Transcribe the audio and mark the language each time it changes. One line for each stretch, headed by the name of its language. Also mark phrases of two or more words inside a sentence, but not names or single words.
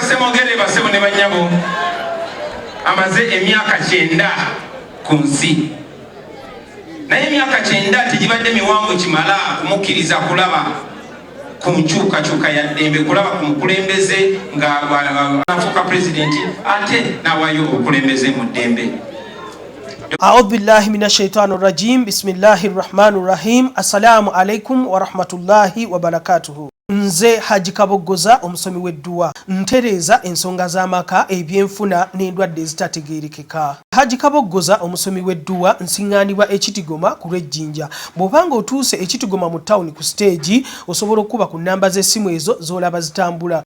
Ganda: Ssemwogerere basebo ne bannyabo amaze emyaka 9 ku nsi, naye emyaka 9 tegibadde miwanvu kimala kumukkiriza kulaba ku nkyukakyuka ya ddembe, kulaba ku mukulembeze ng'afuuka pulezidenti ate n'awaayo obukulembeze mu ddembe.
Arabic: أعوذ بالله من الشيطان الرجيم. بسم الله الرحمن الرحيم. السلام عليكم ورحمة الله وبركاته.
Ganda: Nze Haji Kaboggoza omusomi w'edduwa ntereeza ensonga z'amaka, ebyenfuna n'endwadde ezitategeerekeka. Haji Kaboggoza omusomi w'edduwa nsiŋŋaanibwa ekitigoma ku lw'ejjinja. Bw'obanga otuuse ekitigoma mu ttawuni ku siteegi osobola okuba ku nnamba z'essimu ezo z'olaba zitambula.